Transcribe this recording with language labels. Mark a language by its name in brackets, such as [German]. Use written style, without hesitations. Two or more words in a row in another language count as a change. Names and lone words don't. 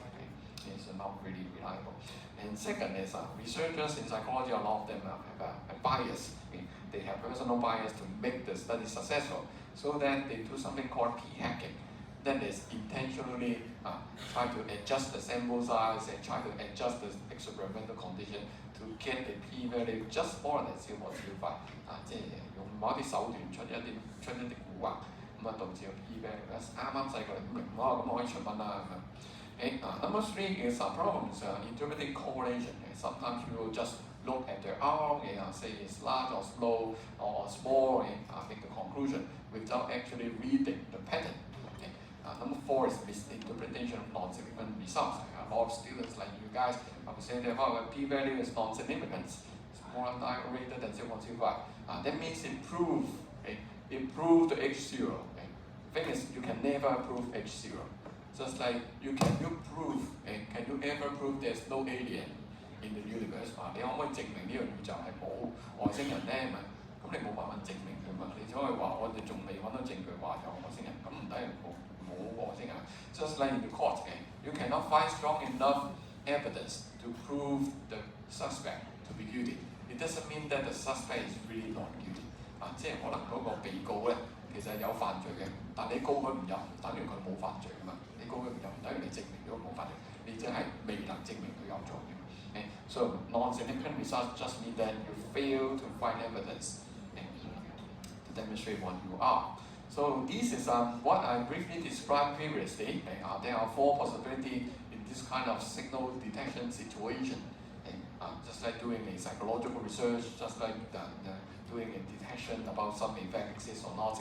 [English] It's not really reliable. And second is researchers in psychology, a lot of them have a bias. They have personal bias to make the study successful, so that they do something called p-hacking. That is intentionally try to adjust the sample size and try to adjust the experimental condition to get the p-value just more than 0.05。 [Cantonese] 即係用某啲手段出一啲蠱惑，咁導致個 p-value 啱細過0.5咁可以出蚊啦咁樣。 [English] Number 3 is problems interpreting correlation. Sometimes people just look at the R, say it's large or slow or small, and make the conclusion without actually reading the pattern. Number 4 is misinterpretation of non-significant results. A lot of students like you guys will say that the p-value is non-significant, it's more greater than 0.05. That means improve the H0. The thing is, you can never prove H0. Just like can you ever prove there's no alien in the universe? [Cantonese] 你可唔可以證明呢個宇宙係冇外星人呢？咁你冇辦法證明佢嘛？你只可以話我哋仲未揾到證據話有外星人，咁唔等於冇外星人。 [English] Just like in the court, you cannot find strong enough evidence to prove the suspect to be guilty. It doesn't mean that the suspect is really not guilty. [Cantonese] 即係可能嗰個被告咧其實係有犯罪嘅，但你告佢唔入，唔等於佢冇犯罪㗎嘛。你告佢唔入，唔等於你證明咗冇犯罪，你只係未能證明佢有做嘅。 [English] So non-significant results just mean that you fail to find evidence to demonstrate what you are. So this is what I briefly described previously. There are 4 possibilities in this kind of signal detection situation. Just like doing a psychological research, just like doing a detection about some effect exists or not.